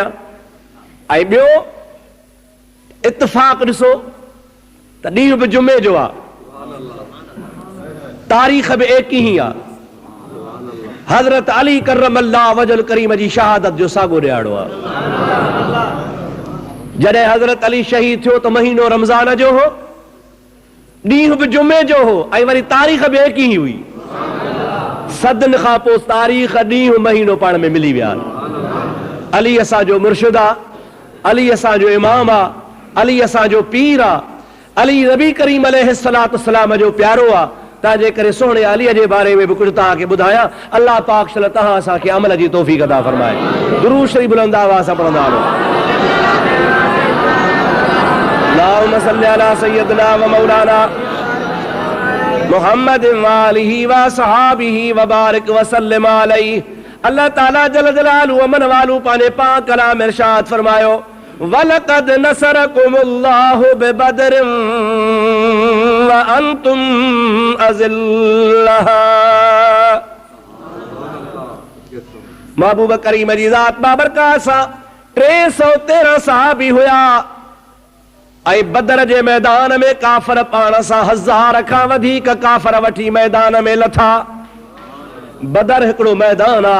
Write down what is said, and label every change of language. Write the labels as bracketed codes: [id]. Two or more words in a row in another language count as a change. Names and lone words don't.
[sd] ऐं ॿियो, इत्तिफ़ाक़ ॾिसो त ॾींहुं बि जुमे जो आहे, तारीख़ बि [hi] एक ही [sd] आहे। हज़रत अली [ar] كرم الله وجهه الكريم [sd] जी शहादत जो साॻियो ॾियारो आहे। जॾहिं हज़रत अली शहीद थियो त महीनो रमज़ान जो हो, ॾींहुं बि जुमे जो हो, ऐं वरी तारीख़ बि [hi] एक ही [sd] हुई। सदन खां पोइ तारीख़, ॾींहुं, महीनो पाण में मिली विया। अली असांजो मुर्शिद आहे, अली असांजो इमाम आहे, अली असांजो पीर आहे, अली नबी करीम [ar] عليه الصلاة والسلام [sd] जो प्यारो आहे। तंहिंजे करे सोहणे अलीअ जे बारे में बि कुझु तव्हांखे ॿुधायां। अल्लाह पाक शल तव्हां असांखे अमल जी तौफ़ीक़ अता फरमाए। दुरूद शरीफ़ बुलंद आवाज़ सां पढ़ंदा हलो। [ar] اللهم صل على سيدنا ومولانا محمد وآله وصحبه وبارك وسلم عليه. [sd] अल्लाह ताला [ar] جل جلاله [sd] अमन वालू पाने पाक कलाम इरशाद फरमायो [ar] ولقد نصركم الله ببدر وأنتم أذلة. [sd] महबूब करीम जी ज़ात बाबरकात सां 313 सहाबी हुया ऐं बदर जे मैदान में काफ़र पाण सां 1000 खां वधीक काफ़र वठी मैदान में लथा। बदर हिकिड़ो मैदान आ।